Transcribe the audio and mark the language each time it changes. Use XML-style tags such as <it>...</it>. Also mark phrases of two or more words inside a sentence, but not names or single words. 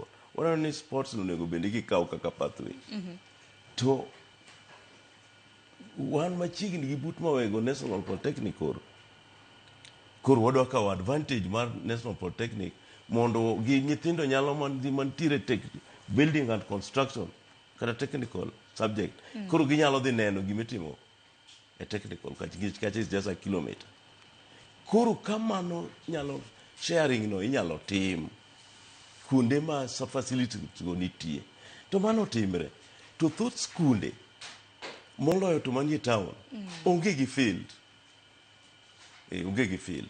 <luo>Waneno ni sports onego bende gikaw kaka pathway. To wan machiegni gi but mawego National Polytechnic koro wadwa kawo advantage mar National Polytechnic mondo gi nyithindo nyalo mantiere</luo> <en>building and construction</en> <luo>kata</luo> <en>technical subject</en> <luo>koro ginyalo dhi neno gimitimo e technical kacha</luo> <en>is just a kilometer.</en> <luo>Koro kamano nyalo sharing no inyalo tim kuonde ma facilities go nitie to mano timre to thoth skunde moloyo to manie town onge gi field onge gi field.</luo>